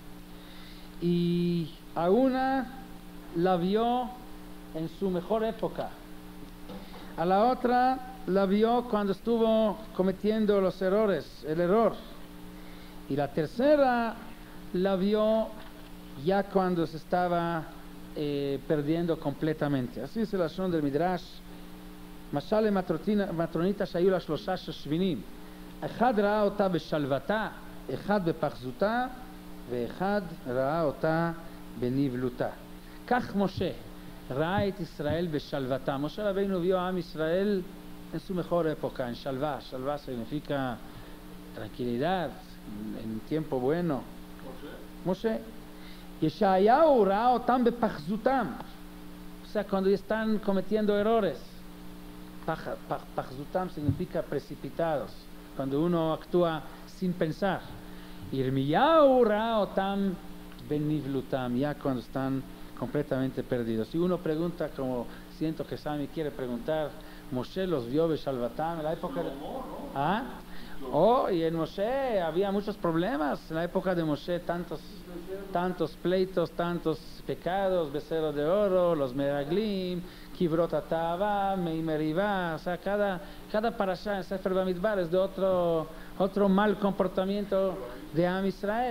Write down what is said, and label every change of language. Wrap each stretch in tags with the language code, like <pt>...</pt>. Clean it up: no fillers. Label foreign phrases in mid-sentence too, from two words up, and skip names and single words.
<es>y a una la vio en su mejor época, a la otra la vio cuando estuvo cometiendo el error, y la tercera la vio ya cuando se estaba perdiendo completamente. Así es el lashon del Midrash.</es> <he>משל למטרונית שהיו לה 3 שושבינים, אחד ראה אותה בשלוותה, אחד בפחזותה, ואחד ראה אותה בנבלותה. כך משה ראה את ישראל בשלוותה.</he> <es>Moshe Rabbeinu vio a Israel en su mejor época, en shalva. Shalva significa tranquilidad, en tiempo bueno.</es> <he>Moshe. Yeshayahu ראה אותם בפחזותם,</he> <es>o sea, cuando están cometiendo errores. Pachzutam significa precipitados, cuando uno actúa sin pensar.</es> <he>ירמיהו ראה אותם בנבלותם,</he> <es>ya cuando están completamente perdidos. Si uno pregunta, como siento que Sami quiere preguntar, Moshe los vio beshalvatam en la época de... ¿Ah? Oh, y en Moshe había muchos problemas. En la época de Moshe tantos pleitos, tantos pecados, becerro de oro, los meraglim, Kibrot Atava, Meimeriva, o sea, cada parashá en Sefer Bamidbar es de otro mal comportamiento de Am Israel.</es>